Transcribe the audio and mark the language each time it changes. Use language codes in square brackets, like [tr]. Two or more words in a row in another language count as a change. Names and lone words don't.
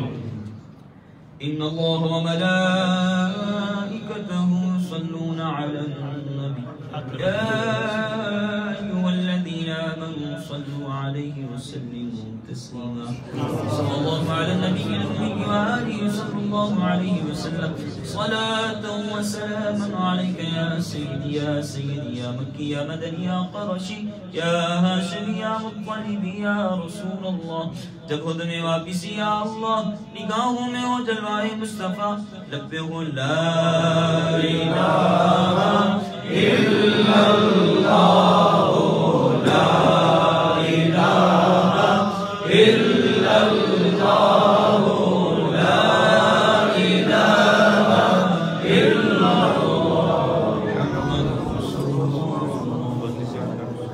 [ar] ان اللہ و ملائکتہ یصلون علی النبی یا ایھا الذین آمنوا صلوا علیہ وسلموا تسلیما. صلی اللہ علی النبی الامی وآلہ صلی اللہ علیہ وسلم صلاة و سلاما علیک یا سیدی یا سیدی یا مکی یا مدنی یا قرشی یا ہاشمی یا مطلبی یا رسول اللہ. [ur] جب خود میں واپسی یا اللہ، نگاہوں میں ہو جلوائے مصطفیٰ، لب پہ ہو [ar] لا الہ الا اللہ لا الہ الا اللہ لا الہ الا اللہ محمد رسول اللہ.